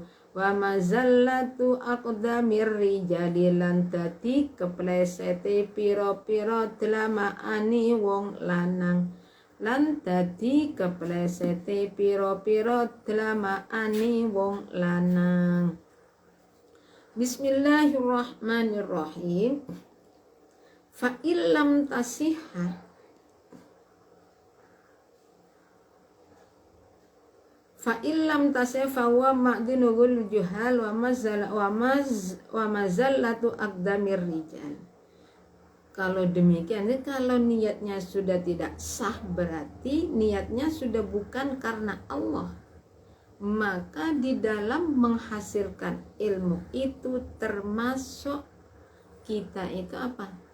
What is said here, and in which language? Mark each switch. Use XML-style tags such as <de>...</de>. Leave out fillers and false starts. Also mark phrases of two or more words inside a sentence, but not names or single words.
<ar>ومزلة أقدام الرجال</ar> <jv>lan dadi keplesete pira-pira dlamaane wong lanang. Lan dadi keplesete pira-pira dlamaane wong lanang.</jv> <ar>بسم الله الرحمن الرحيم. فإن لم تصح فهو معدن الجهل ومزلة أقدام الرجال.</ar> <id>Kalau demikian, kalau niatnya sudah tidak sah berarti niatnya sudah bukan karena Allah. Maka di dalam menghasilkan ilmu itu termasuk kita itu apa?</id>